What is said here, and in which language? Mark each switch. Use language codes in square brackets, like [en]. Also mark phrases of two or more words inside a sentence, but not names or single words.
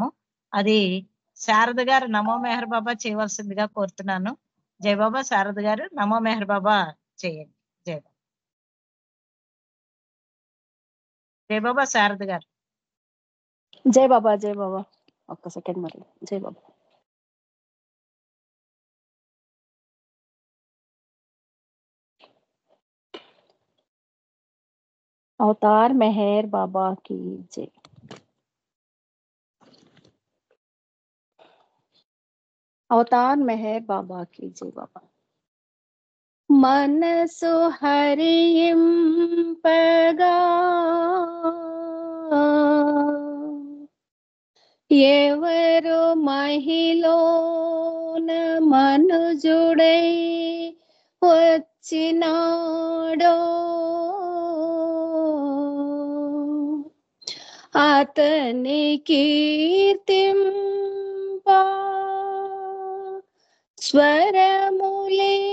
[te] అది శారద గారు నమో మెహర్ బాబా చేయవలసిందిగా కోరుతున్నాను. జై బాబా శారద గారు నమో మెహర్ బాబా చేయండి. జై బాబా. జై బాబా శారద గారు. జై బాబా జై బాబా. ఒక్క సెకండ్ మరి. జై బాబా. [hi] अवतार मेहर बाबा की जय. अवतार मेहर बाबा की जय बाबा. [te] మనసు హరింపగా ఎవరు మహిళన మనుజుడై వచ్చినాడో అతని కీర్తింపా స్వరములే